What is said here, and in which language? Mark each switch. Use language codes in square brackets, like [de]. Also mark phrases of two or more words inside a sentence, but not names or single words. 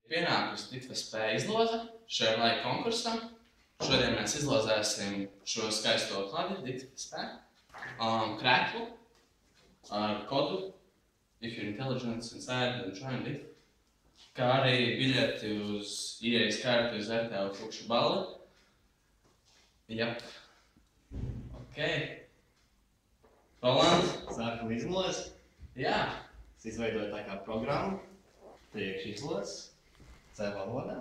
[lv] Pienākusi DITFSP izloze šajā laika konkursam. Šodien mēs izlozēsim šo skaisto kladi DITFSP krēklu ar kodu [en] If you're intelligent inside, then try and live. [lv] Kā arī biļeti uz ieejas karti uz RTL Fukšu balli. Jap. Ok. Roland? Sākam izlozi. Jā. Es izveidoju tā kā programmu. Priekš izlozi. C valodā.